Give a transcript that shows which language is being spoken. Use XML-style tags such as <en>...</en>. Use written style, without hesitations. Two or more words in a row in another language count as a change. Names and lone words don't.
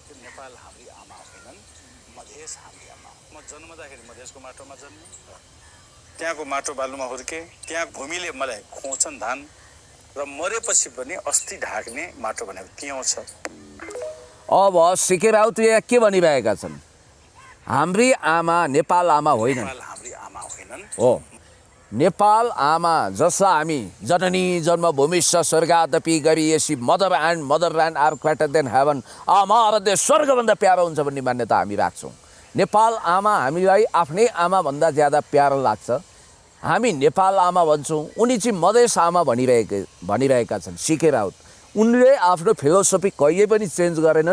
<ne>त्यहाँको माटो बालुमा हुर्के, त्यहाँ भूमिले मलाई खुवाउँछन् धान र मरेपछि पनि अस्ति ढाक्ने माटो भनेको त्यहाँ छ। अब सीके राउत यहाँ के भनिरहेका छन्? हाम्री आमा नेपाल आमा होइनन् हो, नेपाल आमा जसलाई हामी</ne> <sa>जननी जन्मभूमिश्च स्वर्गादपि गरिएसी</sa> <en>mother land are greater than heaven,</en> <ne>आमा र देश स्वर्गभन्दा प्यारो हुन्छ भन्ने मान्यता हामी राख्छौँ। नेपाल आमा हामीलाई आफ्नै आमाभन्दा ज्यादा प्यारो लाग्छ। हामी नेपाल आमा भन्छौँ, उनी चाहिँ मधेस आमा भनिरहेका छन् सीके राउत। उनले आफ्नो फिलोसफी कहिले पनि चेन्ज गरेनन्।</ne>